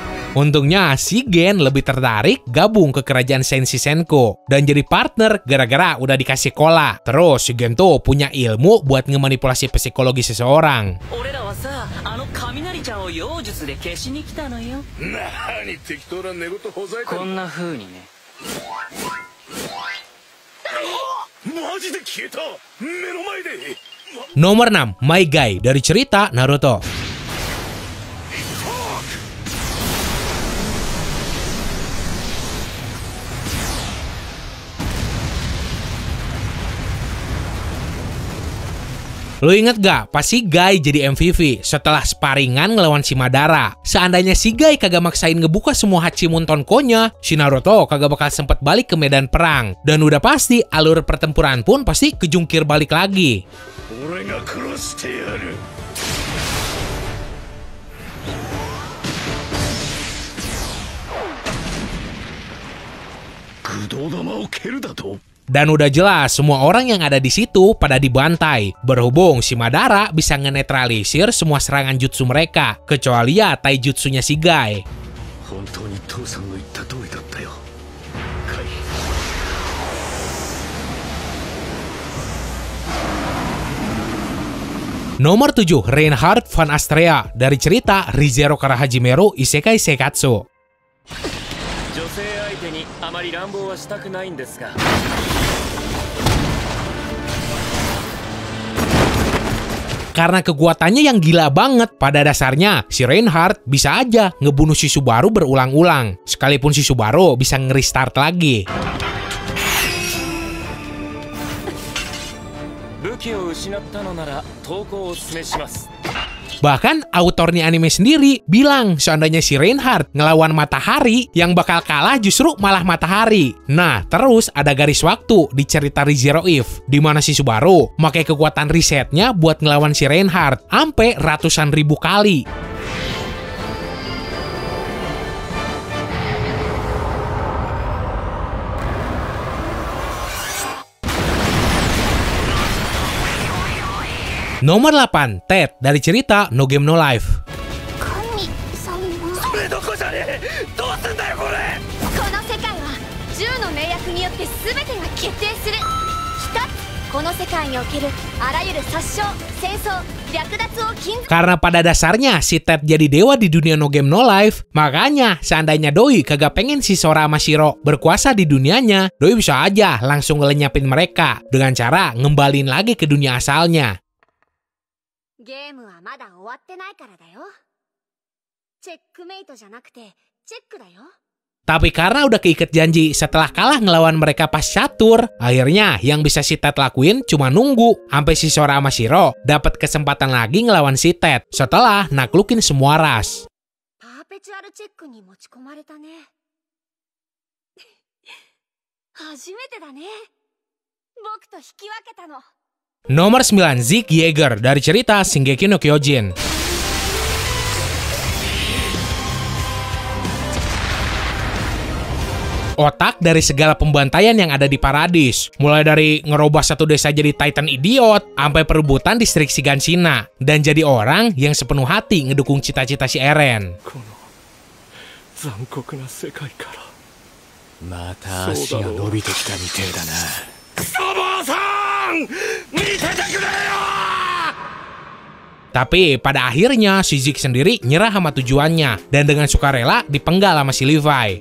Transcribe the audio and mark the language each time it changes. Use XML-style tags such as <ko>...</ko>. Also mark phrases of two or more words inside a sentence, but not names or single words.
<id>Untungnya si Gen lebih tertarik gabung ke kerajaan Senshi Senko dan jadi partner gara-gara udah dikasih cola. Terus si Gen tuh punya ilmu buat ngemanipulasi psikologi seseorang.</id> <ja>俺らはさ、あの雷ちゃんを妖術で消しに来たのよ。何適当な寝言ほざいてこんな風にね。マジで消えた目の前で</ja> <id>Nomor 6, My Guy dari cerita Naruto. Lo inget gak pas si Guy jadi MVP setelah sparingan ngelawan si Madara? Seandainya si Guy kagak maksain ngebuka semua Hachimun Tonko-nya, si Naruto kagak bakal sempet balik ke medan perang. Dan udah pasti alur pertempuran pun pasti kejungkir balik lagi.</id> <ja>俺が殺してやる 駆動玉を蹴るだと</ja> <id>Dan udah jelas semua orang yang ada di situ pada dibantai. Berhubung si Madara bisa ngenetralisir semua serangan jutsu mereka, kecuali ya taijutsunya si Guy.</id> <ja>本当に父さんの言った通りだったよカイ</ja> <id>Nomor 7, Reinhard van Astrea dari cerita Rizero Karahajimeru Isekai Seikatsu.</id> <ja>女性相手にあまり乱暴はしたくないんですが。</ja> <id>Karena kekuatannya yang gila banget, pada dasarnya si Reinhard bisa aja ngebunuh si Subaru berulang-ulang. Sekalipun si Subaru bisa nge-restart lagi.</id> <ja>武器を失ったのなら投降をお勧めします。</ja> <id>Bahkan autornya anime sendiri bilang seandainya si Reinhard ngelawan matahari, yang bakal kalah justru malah matahari. Nah, terus ada garis waktu di cerita ReZero Eve, di mana si Subaru pakai kekuatan risetnya buat ngelawan si Reinhard sampai ratusan ribu kali. Nomor 8, Ted dari cerita No Game No Life.</id> <ja>それどこじゃねえどうすんだよこれこの世界は10の命約によって全てが決定する。一つ、この世界におけるあらゆる殺傷、戦争、略奪を禁ず。</ja> <id>Karena pada dasarnya si Ted jadi dewa di dunia No Game No Life, makanya seandainya Doi kagak pengen si Sora sama Shiro berkuasa di dunianya, Doi bisa aja langsung ngelenyapin mereka dengan cara ngembalin lagi ke dunia asalnya.</id> <ja>ゲームはまだ終わってないからだよ。チェックメイトじゃなくてチェックだよ。</ja> <id>Tapi karena udah keikat janji setelah kalah ngelawan mereka pas catur, akhirnya yang bisa si Ted lakuin cuma nunggu sampai si Sora sama Shiro dapat kesempatan lagi ngelawan si Ted setelah naklukin semua ras.</id> <ja>パーペチュアルチェックに持ち込まれたね。初めてだね。僕と引き分けたの。</ja> <id>Nomor 9, Zeke Yeager dari cerita Shingeki no Kyojin. Otak dari segala pembantaian yang ada di Paradis, mulai dari ngerubah satu desa jadi Titan idiot, sampai perebutan distrik Shiganshina, dan jadi orang yang sepenuh hati ngedukung cita-cita si Eren.</id> <ja>残酷な世界からまた足が伸びてきたみてえだな。クソ坊さん見ててくれよ</ja> <id>Tapi pada akhirnya si Zeke sendiri nyerah sama tujuannya dan dengan sukarela dipenggal sama si Levi.</id>